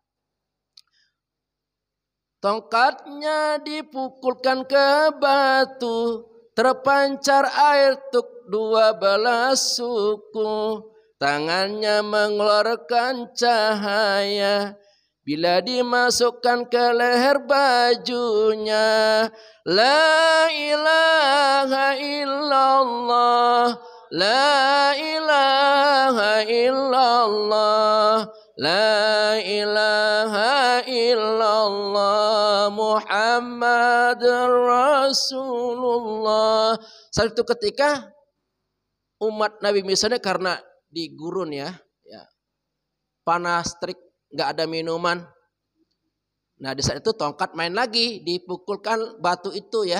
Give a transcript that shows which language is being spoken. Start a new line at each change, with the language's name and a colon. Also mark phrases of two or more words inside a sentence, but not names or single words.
Indonesian: Tongkatnya dipukulkan ke batu, terpancar air tuk 12 suku. Tangannya mengeluarkan cahaya, bila dimasukkan ke leher bajunya.
Arabic: لا إله إلا الله، لا إله إلا الله، لا إله إلا الله، محمد رسول الله.
Indonesian: Saat itu ketika umat Nabi misalnya karena di gurun ya, panas terik, nggak ada minuman. Nah di saat itu tongkat main lagi, dipukulkan batu itu ya.